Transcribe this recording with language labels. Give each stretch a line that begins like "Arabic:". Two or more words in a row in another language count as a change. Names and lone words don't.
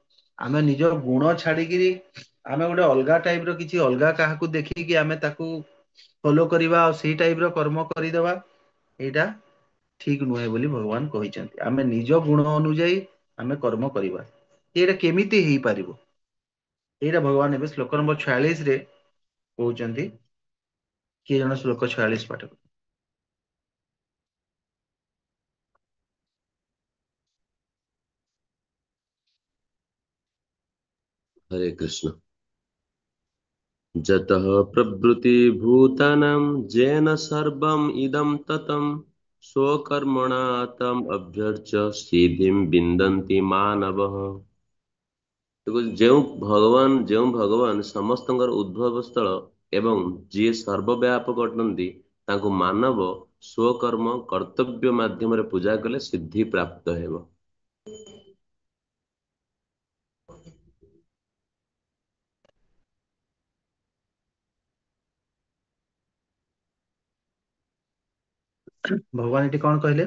Odia: ଆମେ ନିଜ ଗୁଣ ଛାଡିକିରି ଆମେ ଗୋଟେ ଅଲଗା ଟାଇପ ର କିଛି ଅଲଗା କାହାକୁ ଦେଖିକି ଆମେ ତାକୁ ଫଲୋ କରିବା ଆଉ ସେଇ ଟାଇପ ର କର୍ମ କରିଦବା, ଏଇଟା ଠିକ ନୁହେଁ ବୋଲି ଭଗବାନ କହିଛନ୍ତି। ଆମେ ନିଜ ଗୁଣ ଅନୁଯାୟୀ ଆମେ କର୍ମ କରିବା। ଏଇଟା କେମିତି ହେଇପାରିବ? ଏଇଟା ଭଗବାନ ଏବେ ଶ୍ଲୋକ ନମ୍ବର 46 ରେ କହୁଛନ୍ତି। କିଏ ଜଣେ ଶ୍ଲୋକ 46 ପାଠ କର।
Hindi: हरे कृष्ण।
Sanskrit: जतः प्रवृत्ति भूतानां येन सर्वम् इदं ततं स्वकर्मणा तम् अभ्यर्च्य सिद्धिं विन्दन्ति मानवः।
Odia: ଯେଉଁ ଭଗବାନ ସମସ୍ତଙ୍କର ଉଦ୍ଭବ ସ୍ଥଳ ଏବଂ ଯିଏ ସର୍ବବ୍ୟାପକ ଅଟନ୍ତି, ତାଙ୍କୁ ମାନବ ସ୍ୱକର୍ମ କର୍ତ୍ତବ୍ୟ ମାଧ୍ୟମରେ ପୂଜା କଲେ ସିଦ୍ଧି ପ୍ରାପ୍ତ ହେବ। ଭଗବାନ ଏଠି କଣ କହିଲେ?